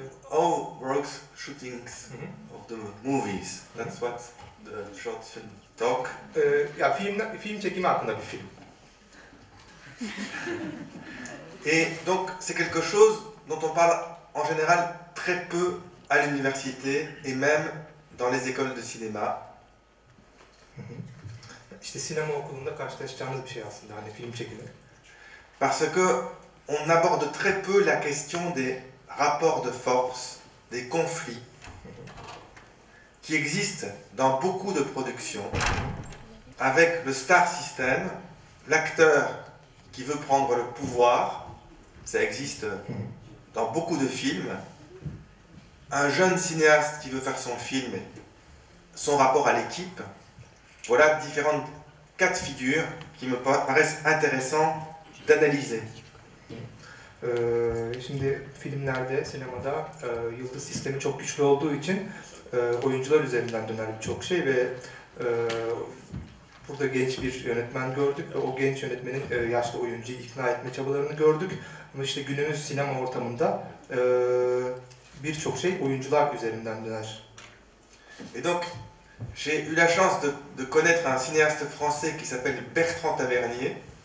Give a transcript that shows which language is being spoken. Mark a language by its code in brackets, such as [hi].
[en] How works shootings of the movies. That's what the short film talk. [tr] Ya film çekimi hakkında bir film. [fr] Et donc c'est quelque chose dont on parle en général très peu à l'université et même dans les écoles de cinéma. [tr] İşte sinema okulunda karşılaşacağımız bir şey aslında hani film çekimi. [fr] Parce que on aborde très peu la question des rapports de force, des conflits qui existent dans beaucoup de productions avec le star system, l'acteur qui veut prendre le pouvoir, ça existe dans beaucoup de films, un jeune cinéaste qui veut faire son film, son rapport à l'équipe. Voilà différents cas de figure qui me paraissent intéressants d'analyser. [tr] Şimdi filmlerde, sinemada yıldız sistemi çok güçlü olduğu için oyuncular üzerinden döner birçok şey ve burada genç bir yönetmen gördük ve o genç yönetmenin yaşlı oyuncuyu ikna etme çabalarını gördük. Ama işte günümüz sinema ortamında birçok şey oyuncular üzerinden döner. [fr] Et donc, j'ai eu la chance de connaître un cinéaste français qui s'appelle Bertrand Tavernier.